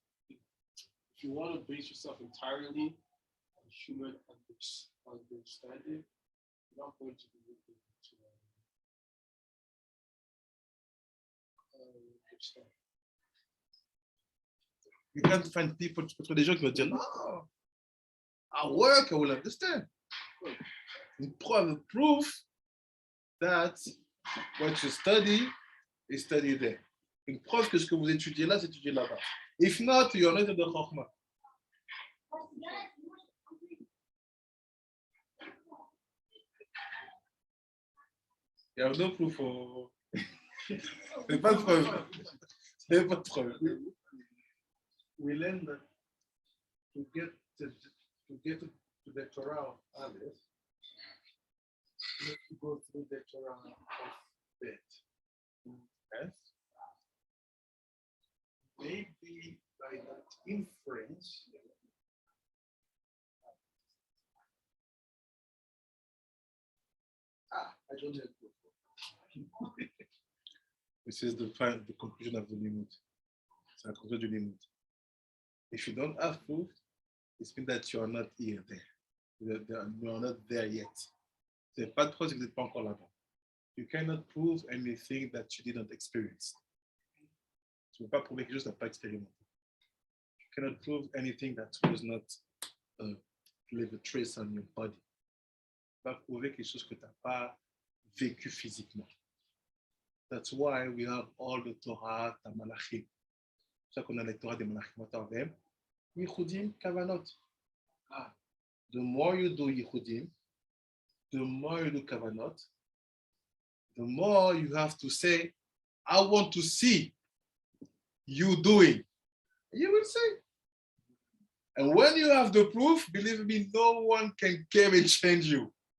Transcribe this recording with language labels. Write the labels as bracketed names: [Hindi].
[English] If you want to base yourself entirely on human understanding, you're not going to be able to understand. You can't find people, [French] tu peux trouver des gens qui vont dire, non, [English] I work, I will understand. [French] Une preuve, [English] proof that what you study is studied there. [French] Une preuve que ce que vous étudiez là, c'est étudié là-bas. [English] If not, you're not in the Hokhma. You have no proof for... [French] C'est pas de preuve. C'est pas de preuve. [English] We learn that to get to the Torah of others, you have to go through the Torah of Bet. Yes? Maybe by that inference, I don't have proof. This is the conclusion of the limit. [French] C'est la conclusion du limit. [English] If you don't have proof, it means that you are not here there. You are not there yet. [French] C'est pas de preuve que vous n'êtes pas encore là-bas. [English] You cannot prove anything that you didn't experience. [French] Tu ne peux pas prouver quelque chose que tu n'as pas expérimenté. [English] You cannot prove anything that was not leave a trace on your body. [French] Tu ne peux pas prouver quelque chose que tu n'as pas vécu physiquement. [English] That's why we have all the Torah, the Malachim. [French] C'est ça qu'on a les Torah des Malachim. [Hebrew] Yichudim, Kavanot. [English] The more you do Yichudim, the more you do Kavanot, the more you have to say, I want to see you doing. You will say. And when you have the proof, believe me, no one can come and change you.